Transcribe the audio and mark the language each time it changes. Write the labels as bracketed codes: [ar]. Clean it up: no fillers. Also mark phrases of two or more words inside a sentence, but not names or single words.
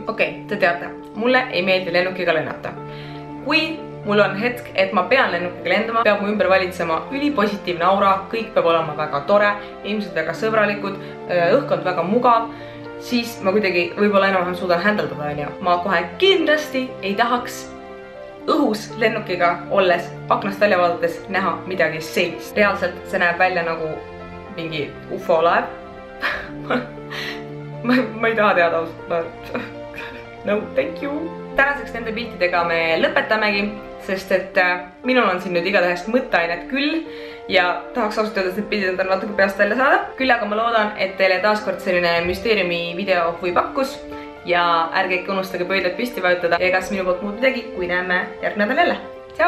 [et] Okei, te teate, mulle ei meeldi lennukiga lennata. Kui mul on hetk, et ma pean lennukiga lendama, peab mu ümber valitsema ülipositiivne aura, kõik peab olema väga tore, inimesed väga sõbralikud, õhkkond väga mugav, siis ma kuidagi võib-olla enam-vähem suudan händeldada, onju. Ma kohe kindlasti ei tahaks õhus lennukiga olles, aknast välja vaadates näha midagi sellist. Reaalselt see näeb välja nagu mingi UFO-laev, ma ei taha teada ausalt. [en] No, thank you. [et] Tänaseks nende piltidega me lõpetamegi, sest et minul on siin nüüd igatahes mõtteainet küll ja tahaks ausalt öelda, et need pildid on natuke peast välja saada. Küll aga ma loodan, et teile taaskord selline müsteeriumi video või pakkus ja ärge ikka unustage pöidlad püsti vajutada ja kas minu poolt muud midagi, kui näeme järgmine nädal jälle.